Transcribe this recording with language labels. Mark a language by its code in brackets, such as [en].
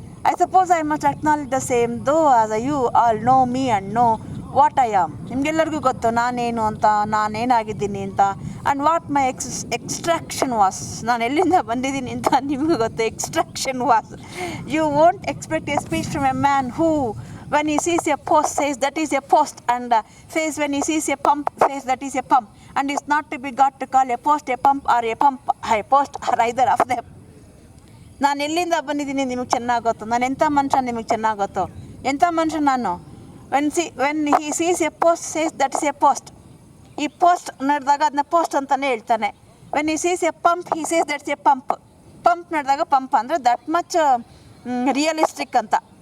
[en] I suppose I must acknowledge the same, though as you all know me and know what I am. [kn] ನಿಮಗೆಲ್ಲರಿಗೂ ಗೊತ್ತು ನಾನೇನು ಅಂತ, ನಾನೇನಾಗಿದ್ದೀನಿ ಅಂತ, [en] and what my extraction was, [kn] ನಾನು ಎಲ್ಲಿಂದ ಬಂದಿದ್ದೀನಿ ಅಂತ ನಿಮಗೂ ಗೊತ್ತು. [en] Extraction was, you won't expect a speech from a man who when he sees a post says that is a post, and says when he sees a pump says that is a pump, and is not to be got to call a post a pump or a pump a post or either of them. [kn] ನಾನು ಎಲ್ಲಿಂದ ಬಂದಿದ್ದೀನಿ ನಿಮಗೆ ಚೆನ್ನಾಗಿ ಗೊತ್ತು, ನಾನು ಎಂಥ ಮನುಷ್ಯ ನಿಮಗೆ ಚೆನ್ನಾಗಿ ಗೊತ್ತು. ಎಂಥ ಮನುಷ್ಯ ನಾನು? [en] When he sees a post says that is a post. [kn] ಈ ಪೋಸ್ಟ್ ನಡೆದಾಗ ಅದನ್ನ ಪೋಸ್ಟ್ ಅಂತಲೇ ಹೇಳ್ತಾನೆ. [en] When he sees a pump he says that's a pump. [kn] Pump ನಡೆದಾಗ ಪಂಪ್ ಅಂದರೆ [en] that much realistic [kn] ಅಂತ.